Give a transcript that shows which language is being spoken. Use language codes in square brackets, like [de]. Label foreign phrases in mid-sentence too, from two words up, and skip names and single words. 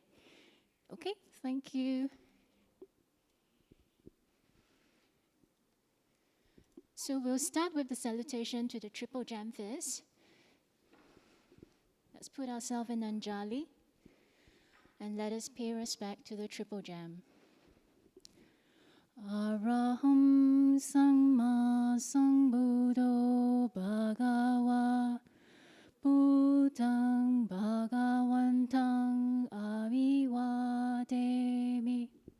[en] Okay, thank you. So we'll start with the salutation to the triple jam first. Let's put ourselves in Anjali. And let us pay respect to the triple jam. [pi] Araham Samma Sambuddho Bhagava Buddhang Bhagavantang Avivademi.